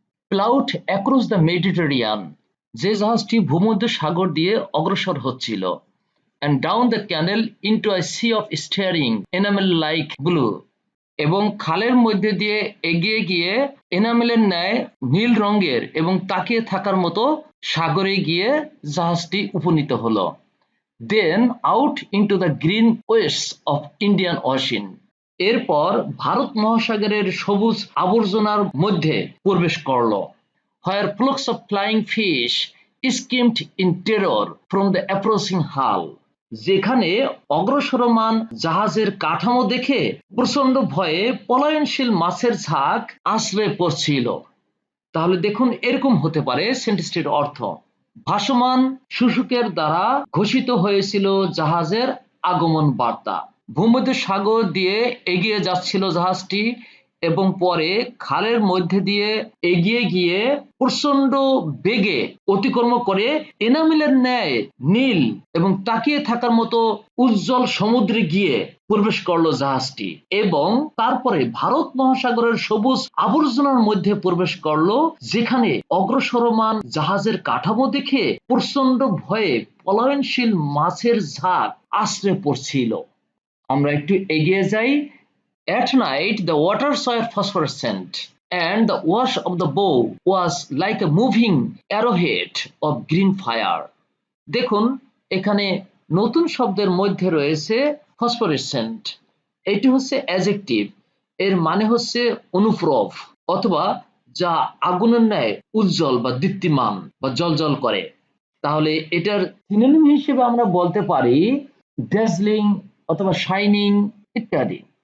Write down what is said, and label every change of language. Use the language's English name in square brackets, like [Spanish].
[English] ploughed across the Mediterranean, [Bangla] যে জাহাজটি ভূমধ্য সাগর দিয়ে অগ্রসর হচ্ছিল। [English] and down the canal into a sea of staring enamel like blue, [Bangla] এবং খালের মধ্যে দিয়ে এগিয়ে গিয়ে এনামেলের ন্যায় নীল রঙের এবং তাকিয়ে থাকার মতো সাগরে গিয়ে জাহাজটি উপনীত হলো। [English] then out into the green wastes of Indian Ocean, [Bangla] এরপর ভারত মহাসাগরের সবুজ আবর্জনার মধ্যে প্রবেশ করলো। [English] where flocks of flying fish skimmed in terror from the approaching hull, [Bangla] যেখানে অগ্রসরমান জাহাজের কাঠামো দেখে প্রচন্ড ভয়ে পলায়নশীল মাছের ঝাঁক আছড়ে পড়ছিল। তাহলে দেখুন এরকম হতে পারে সেন্টেন্সটির অর্থ। ভাসমান শুশুকের দ্বারা ঘোষিত হয়েছিল জাহাজের আগমন বার্তা। ভূমধ্যসাগর দিয়ে এগিয়ে যাচ্ছিল জাহাজটি এবং পরে খালের মধ্যে দিয়ে এগিয়ে গিয়ে প্রচন্ড বেগে অতিক্রম করে এনামেলের ন্যায় নীল এবং তাকিয়ে থাকার মতো উজ্জ্বল সমুদ্রে গিয়ে প্রবেশ করলো জাহাজটি এবং তারপরে ভারত মহাসাগরের সবুজ আবর্জনার মধ্যে প্রবেশ করলো, যেখানে অগ্রসরমান জাহাজের কাঠামো দেখে প্রচন্ড ভয়ে পলায়নশীল মাছের ঝাঁক আছড়ে পড়ছিল। আমরা একটু এগিয়ে যাই। [English] At night the waters were phosphorescent and the wash of the bow was like a moving arrowhead of green fire. [Bangla] দেখুন এখানে নতুন শব্দের মধ্যে রয়েছে ফসফোরেসেন্ট। এটি হচ্ছে অ্যাডজেক্টিভ, এর মানে হচ্ছে অনুপ্রভ অথবা যা আগুনের ন্যায় উজ্জ্বল বা দীপ্তিমান বা জ্বলজ্বল করে। তাহলে এটার সিনোনিম হিসেবে আমরা বলতে পারি ড্যাজলিং অথবা শাইনিং ইত্যাদি।